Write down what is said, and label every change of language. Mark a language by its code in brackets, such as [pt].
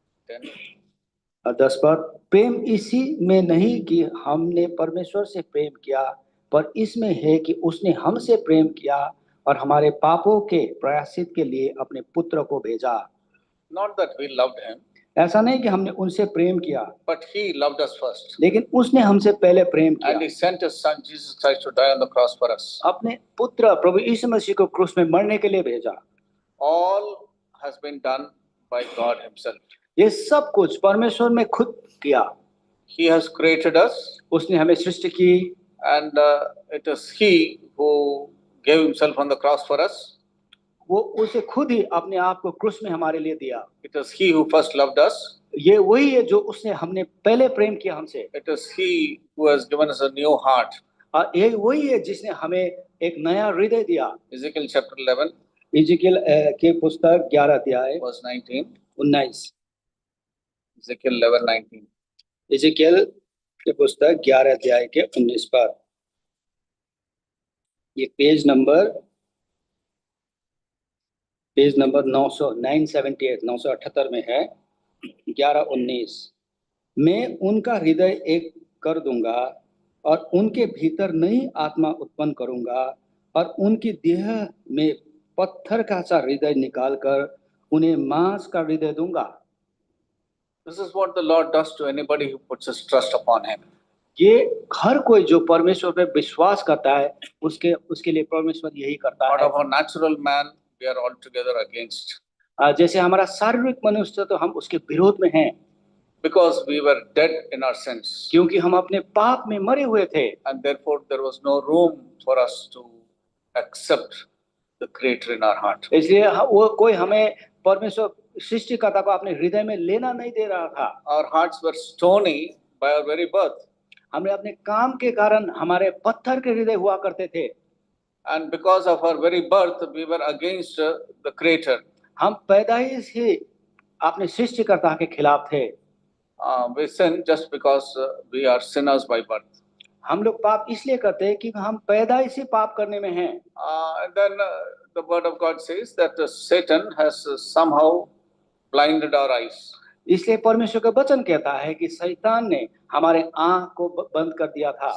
[hi] 10 पद, प्रेम इसी में नहीं कि हमने परमेश्वर से प्रेम किया, पर इसमें है कि उसने हमसे प्रेम किया और हमारे पापों के प्रायश्चित के लिए अपने पुत्र को भेजा। [en] Not that we loved him, [hi] ऐसा नहीं कि हमने उनसे प्रेम किया, [en] but he loved us first. [hi] लेकिन उसने हमसे पहले प्रेम किया। [en] And he sent his son Jesus Christ to die on the cross for us. [hi] अपने पुत्र प्रभु यीशु मसीह को क्रूस में मरने के लिए भेजा। [en] All has been done by God himself. [hi] ये सब कुछ परमेश्वर ने खुद किया। [en] He has created us, [hi] उसने हमें सृष्टि की, [en] and it is he who gave himself on the cross for us. [hi] वो उसे खुद ही अपने आप को क्रूस में हमारे लिए दिया। [en] It is He who first loved us. [hi] ये वही है जो उसने हमने पहले प्रेम किया हमसे। [en] It is He who has given us a new heart. [hi] और ये वही है जिसने हमें एक नया हृदय दिया। [en] Ezekiel chapter 11, [hi] इज़ेकियल के पुस्तक 11 अध्याय [en] verse 19. [hi] 19। Ezekiel 11:19. इज़ेकियल के पुस्तक 11 अध्याय के 19 पर। ये पेज नंबर 978 में है। 11:19। मैं उनका हृदय एक कर दूंगा और उनके भीतर नई आत्मा उत्पन्न करूंगा और उनकी देह में पत्थर का सा हृदय निकालकर उन्हें मांस का हृदय दूंगा। [en] This is what the Lord does to anybody who puts his trust upon Him. [hi] ये हर कोई जो परमेश्वर पे विश्वास करता है उसके लिए परमेश्वर यही करता [en] Out [hi] है। [en] of our natural man, we are altogether against. [hi] जैसे हमारा शारीरिक मनुष्य तो हम उसके विरोध में हैं, [en] Because we were dead in our sins. [hi] क्योंकि हम अपने पाप में मरे हुए थे। [en] And therefore there was no room for us to accept the Creator in our heart. [hi] इसलिए वो कोई हमें परमेश्वर सृष्टिकर्ता को अपने हृदय में लेना नहीं दे रहा था। [en] Our hearts were stony by our very birth. [hi] हमने अपने काम के कारण हमारे पत्थर के हृदय हुआ करते थे। [en] And because of our very birth, we were against the Creator. [hi] हम पैदाइश ही अपने सृष्टिकर्ता के खिलाफ थे। [en] We sin just because we are sinners by birth. [hi] हम लोग पाप इसलिए करते हैं कि हम पैदाइश ही पाप करने में हैं। [en] And then the word of God says that Satan has somehow blinded our eyes. [hi] इसलिए परमेश्वर का वचन कहता है कि शैतान ने हमारे आँख को बंद कर दिया था।